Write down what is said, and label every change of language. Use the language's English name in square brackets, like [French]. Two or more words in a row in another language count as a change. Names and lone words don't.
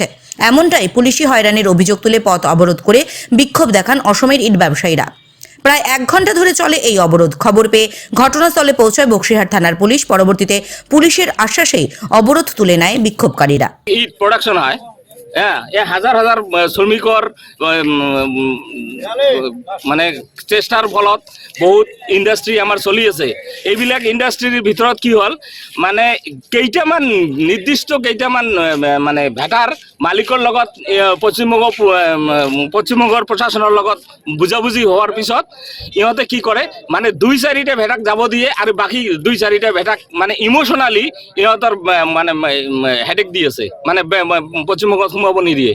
[Bangla] এমনটাই পুলিশি হয়রানির অভিযোগ তুলে পথ অবরোধ করে বিক্ষোভ দেখান অসমের ইট ব্যবসায়ীরা। প্রায় 1 ঘন্টা ধরে চলে এই অবরোধ। খবর পেয়ে ঘটনাস্থলে পৌঁছায় বক্সিরহাট থানার পুলিশ। পরবর্তীতে পুলিশের আশ্বাসেই অবরোধ তুলে নেয় বিক্ষোভকারীরা। [Assamese] ইট প্রোডাকশন হয়, হ্যাঁ, হাজার হাজার শ্রমিকৰ মানে চেষ্টাৰ ফলত বহুত ইণ্ডাষ্ট্ৰী আমাৰ চলি আছে। এইবিলাক ইণ্ডাষ্ট্ৰীৰ ভিতৰত কি হ'ল, মানে কেইটামান নিৰ্দিষ্ট মানে ভেটাৰ মালিকৰ লগত পশ্চিমবংগৰ প্ৰশাসনৰ লগত বুজাবুজি হোৱাৰ পিছত ইহঁতে কি কৰে, মানে 2-4টা ভেটাক যাব দিয়ে আৰু বাকী 2-4টা ভেটাক মানে ইমোশ্যনালি ইহঁতৰ মানে হেডেক দি আছে, মানে পশ্চিমবংগত সোমাব নিদিয়ে।